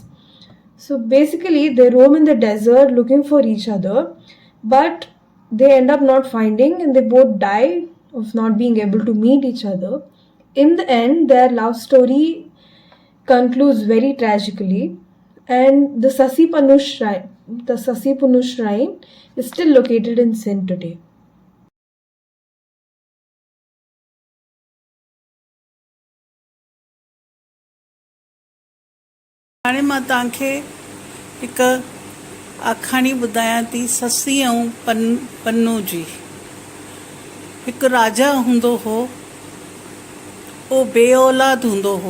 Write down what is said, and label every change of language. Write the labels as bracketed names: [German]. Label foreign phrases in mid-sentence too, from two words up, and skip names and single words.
[English] So, basically, they roam in the desert looking for each other, but they end up not finding and they both die of not being able to meet each other. In the end, their love story concludes very tragically, and the Sasi Punu shrine is still located in Sindh today. [Sindhi] हाणे मां तव्हांखे हिकु आखाणी ॿुधायां थी ससी ऐं पन्नू जी। हिकु राजा हूंदो हो, उहो बे औलाद हूंदो हो।